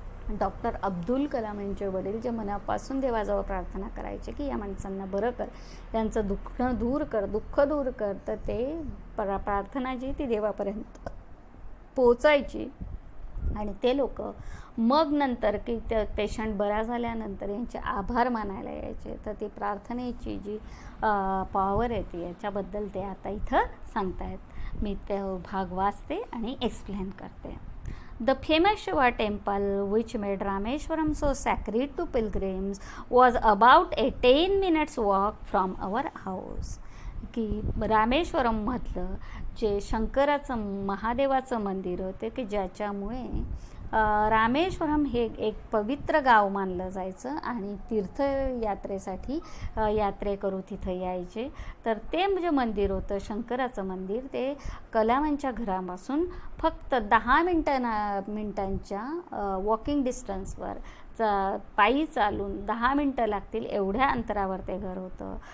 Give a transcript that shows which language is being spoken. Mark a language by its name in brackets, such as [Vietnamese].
[Marathi] Doctor Abdul Kalam यांचे वडील जे मनापासून देवाजवळ प्रार्थना करायचे की या माणसांना बरं कर, त्यांचं दुःख दूर कर, तर ते प्रार्थना जी ती देवापर्यंत पोचायची आणि ते लोक मग नंतर की त्या पेशंट बरा झाल्यानंतर यांचे आभार मानायला यायचे. तर ती प्रार्थनेची जी पॉवर आहे ती याच्याबद्दल ते आता इथं सांगतायत. मी ते भाग वाचते आणि एक्सप्लेन करते. [English] The famous Shiva temple, which made Rameshwaram so sacred to pilgrims, was about a 10 minutes walk from our house. [Marathi] की रामेश्वरम म्हटलं जे शंकराचं महादेवाचं मंदिर होते की ज्याच्यामुळे रामेश्वरम हे एक पवित्र गाव मानलं जायचं आणि तीर्थयात्रेसाठी यात्रेकरू तिथं यायचे. तर ते म्हणजे मंदिर होतं शंकराचं मंदिर, ते कलामांच्या घरापासून फक्त 10 मिनिटांच्या वॉकिंग डिस्टन्सवर पायी चालून 10 मिनटं लागतील एवढ्या अंतरावर ते घर होतं.